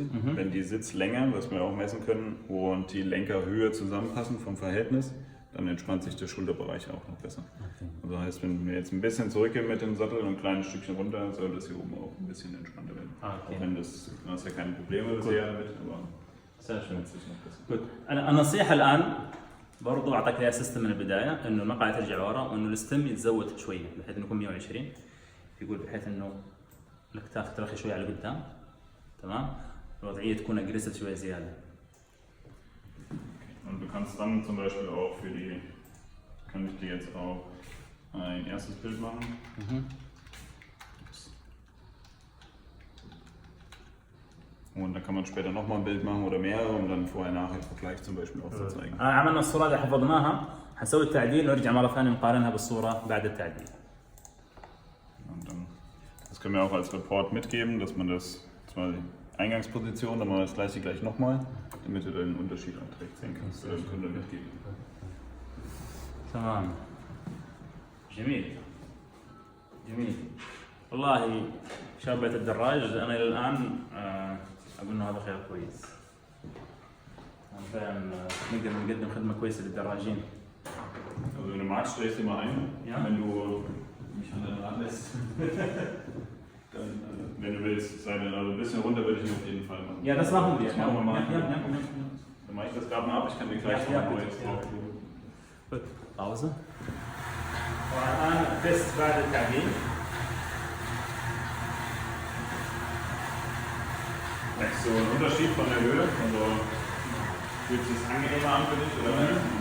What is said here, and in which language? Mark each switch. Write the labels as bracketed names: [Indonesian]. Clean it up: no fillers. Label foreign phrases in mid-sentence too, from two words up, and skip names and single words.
[German] Wenn die Sitzlänge, was wir auch messen können, und die Lenkerhöhe zusammenpassen vom Verhältnis, dann entspannt sich der Schulterbereich auch noch besser. Okay. Also heißt, wenn wir jetzt ein bisschen zurückgehen mit dem Sattel und ein kleines Stückchen runter, soll das hier oben auch ein bisschen entspannter werden. Okay. Auch wenn du hast ja keine Probleme bisher damit, aber sehr schön. sich noch besser. [Arabic] جود. النصيحه الان برضو اعطاك اياها سيستم من البدايه، انه المقعده ترجع ورا وانه الستم يتزود شويه بحيث انه يكون 120، يقول بحيث انه الاكتاف ترخي شويه على قدام، تمام؟ الوضعيه تكون اجريسيف شويه زياده. [German] Und du kannst dann zum Beispiel auch kann ich dir jetzt auch ein erstes Bild machen. Und dann kann man später nochmal ein Bild machen oder mehrere, um dann Vorher-Nachher-Vergleich zum Beispiel auch zu zeigen. [Arabic] عملنا الصوره اللي حفظناها، حنسوي التعديل ونرجع مره ثانيه نقارنها بالصوره بعد التعديل. [German] Und dann, das können wir auch als Report mitgeben, dass man das zwar die Eingangsposition, dann machen wir das gleich nochmal, damit du den Unterschied auch direkt sehen kannst. Oder können wir mitgeben. [Arabic] تمام. جميل. والله شباب بيت الدراج انا الى الان اقول انه هذا خيار كويس. فعلا نقدر نقدم خدمه كويسه للدراجين. [German] Also wenn du magst, stell ich dir mal ein, Ja. wenn du mich an deinen Rad lässt. Dann, wenn du willst, sei dann also ein bisschen runter würde ich auf jeden Fall machen. Ja, das machen wir. Das machen wir mal. Ja. Dann mache ich das gerade mal ab, ich kann dir gleich noch ein neues draufgeben. Gut, Pause. [Arabic] والآن تست بعد التعديل. [German] Merkst du einen Unterschied von der Höhe? Also fühlt sich das angenehmer an für dich oder?